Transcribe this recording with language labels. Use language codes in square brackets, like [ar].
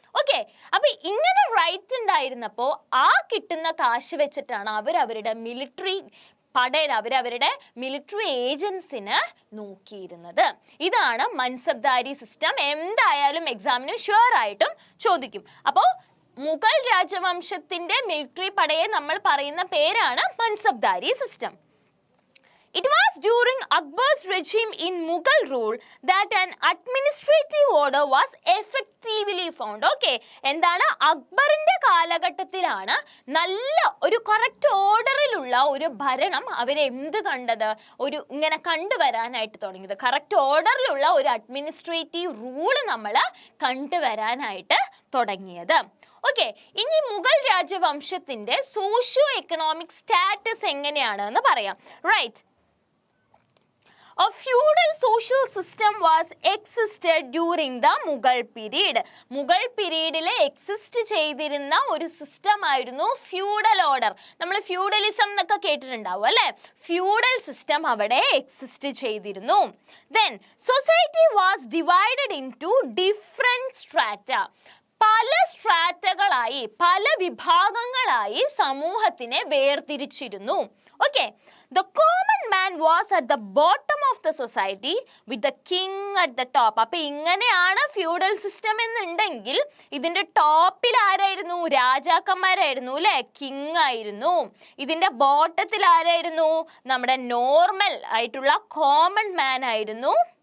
[ml] Okay, അപ്പൊ ഇങ്ങനെ right ഉണ്ടായിരുന്നപ്പോ ആ കിട്ടുന്ന കാശ് വെച്ചിട്ടാണ് അവരവരുടെ മിലിറ്ററി പടയിൽ അവരവരുടെ മിലിറ്ററി ഏജൻസിന് നോക്കിയിരുന്നത്. ഇതാണ് മൻസബ്ദാരി സിസ്റ്റം. എന്തായാലും എക്സാമിന് ഷുവർ ആയിട്ടും ചോദിക്കും. അപ്പോൾ മുഗൾ രാജവംശത്തിന്റെ മിലിറ്ററി പടയെ നമ്മൾ പറയുന്ന പേരാണ് mansabdari system. [en] It was during Akbar's regime in Mughal rule that an administrative order was effectively found. [ml] Okay, എന്താണ്? അക്ബറിന്റെ കാലഘട്ടത്തിലാണ് നല്ല ഒരു കറക്റ്റ് ഓർഡറിലുള്ള ഒരു ഭരണം അവരെ എന്ത് കണ്ടത്, ഒരു ഇങ്ങനെ കണ്ടുവരാനായിട്ട് തുടങ്ങിയത്. കറക്റ്റ് ഓർഡറിലുള്ള ഒരു അഡ്മിനിസ്ട്രേറ്റീവ് റൂള് നമ്മൾ കണ്ടുവരാനായിട്ട് തുടങ്ങിയത്. ഓക്കെ, ഇനി മുഗൾ രാജവംശത്തിന്റെ സോഷ്യോ എക്കണോമിക് സ്റ്റാറ്റസ് എങ്ങനെയാണ് എന്ന് പറയാം. [en] Right, a feudal social system was existed during the Mughal period. [ml] Mughal പീരീഡിലെ exist ചെയ്തിരുന്ന ഒരു സിസ്റ്റം ആയിരുന്നു ഫ്യൂഡൽ ഓർഡർ. നമ്മൾ ഫ്യൂഡലിസം എന്നൊക്കെ കേട്ടിട്ടുണ്ടാവും അല്ലെ. ഫ്യൂഡൽ സിസ്റ്റം അവിടെ എക്സിസ്റ്റ് ചെയ്തിരുന്നു. [en] Then society was divided into different strata. [ml] പല സ്ട്രാറ്റകളായി, പല വിഭാഗങ്ങളായി സമൂഹത്തിനെ വേർതിരിച്ചിരുന്നു. [en] Okay, the common man was at the bottom of the society with the king at the top. [ml] അപ്പൊ ഇങ്ങനെയാണ് ഫ്യൂഡൽ സിസ്റ്റം എന്നുണ്ടെങ്കിൽ ഇതിന്റെ ടോപ്പിൽ ആരായിരുന്നു? രാജാക്കന്മാരായിരുന്നു അല്ലെ, കിങ് ആയിരുന്നു. ഇതിന്റെ ബോട്ടത്തിൽ ആരായിരുന്നു? നമ്മുടെ നോർമൽ ആയിട്ടുള്ള കോമൺ മാൻ ആയിരുന്നു.